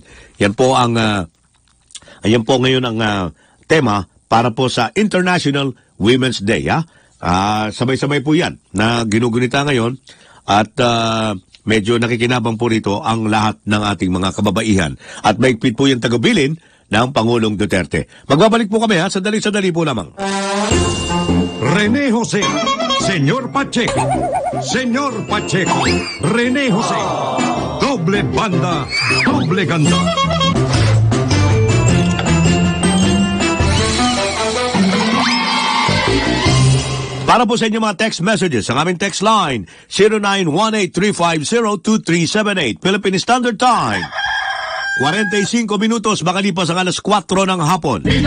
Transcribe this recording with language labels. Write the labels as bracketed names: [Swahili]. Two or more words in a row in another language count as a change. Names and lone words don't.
[Filipino] Yan po ang ayan po ngayon ang tema para po sa [English] International Women's Day. [Filipino] Sabay-sabay po yan na ginugunita ngayon at medyo nakikinabang po rito ang lahat ng ating mga kababaihan. At maigpit po yung tagubilin ng Pangulong Duterte. Magbabalik po kami sandali-sandali po lamang. René Jose, Señor Pacheco, Señor Pacheco, René Jose, doble banda, doble ganda. Para po sa inyo mga [English] text messages, [Filipino] ang aming text line, 0918-350-2378, [English] Philippine Standard Time. [Filipino] 45 minutos, makalipas ang alas 4 ng hapon.